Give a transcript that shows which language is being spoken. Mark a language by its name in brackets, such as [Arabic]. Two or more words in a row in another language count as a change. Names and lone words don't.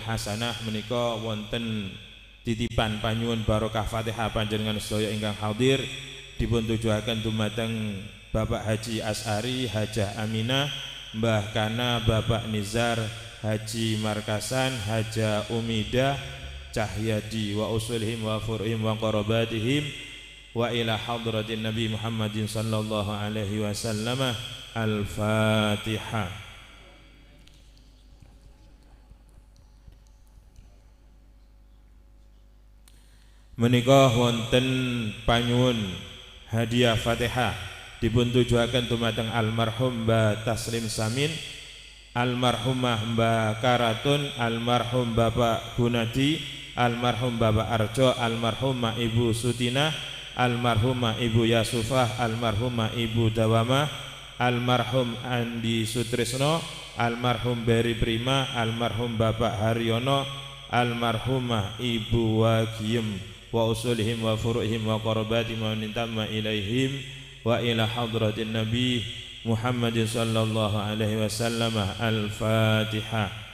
[Javanese] hasanah menika wonten titipan panyuwun barokah Fatihah panjenengan sedaya ingkang hadir dipun tujuaken dumateng Bapak Haji As'ari, Hajah Aminah, Mbah Kana, Bapak Nizar, Haji Markasan, Hajah Umidah, Cahyadi [Arabic] وأصولهم وفروعهم وقراباتهم وإلى حضرة نبي محمد صلى الله عليه وسلم. [Javanese] Al-Fatihah. Menika wonten panyuwun hadiah Fatihah dipun tujuaken dumateng almarhum Mbah Taslim Samin, almarhumah Mbah Karatun, almarhum Bapak Gunadi, almarhum Bapak Arjo, almarhumah Ibu Sutina, almarhumah Ibu Yasufah, almarhumah Ibu Dawama, almarhum Andi Sutrisno, almarhum Beri Prima, almarhum Bapak Haryono, almarhumah Ibu Wagiem [Arabic] وأصولهم وفروعهم وقراباتهم ومن انتمى إليهم وإلى حضرة نبي محمد صلى الله عليه وسلم. [Javanese] Al-Fatihah.